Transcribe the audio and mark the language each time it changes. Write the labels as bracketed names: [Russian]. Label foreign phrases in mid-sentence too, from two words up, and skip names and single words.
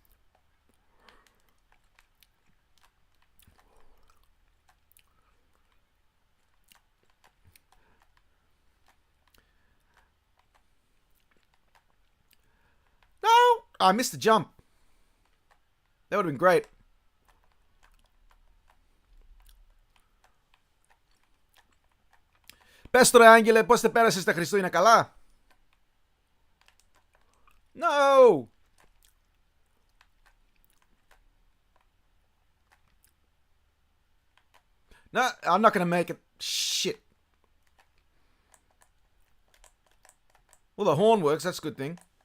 [English] No! I missed the jump. That would have been great. [Greek] Πες τώρα, Άγγελε, πώς τε πέρασες τα Χριστούγεννα καλά? [English] No! No, I'm not going to make it. Shit. Well, the horn works. That's a good thing.